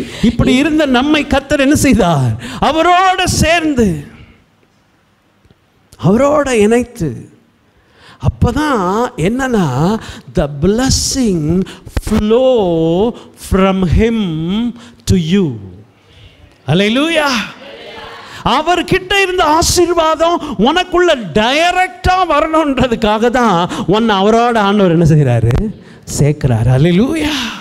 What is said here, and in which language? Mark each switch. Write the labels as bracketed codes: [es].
[ta] இப்படி இருந்த நம்மை கர்த்தர் என்ன செய்தார், அவரோட சேர்ந்து அவரோட இணைத்து. அப்பதான் என்னன்னா, [en] the blessing flow from him to you. Hallelujah. [ta] அவர்கிட்ட இருந்த ஆசீர்வாதம் உனக்குள்ள டைரக்டா வரணுன்றதுக்காக தான் உன்னை அவரோட ஆண்டவர் என்ன செய்கிறாரு, சேர்க்கிறாரு. ஹல்லேலூயா.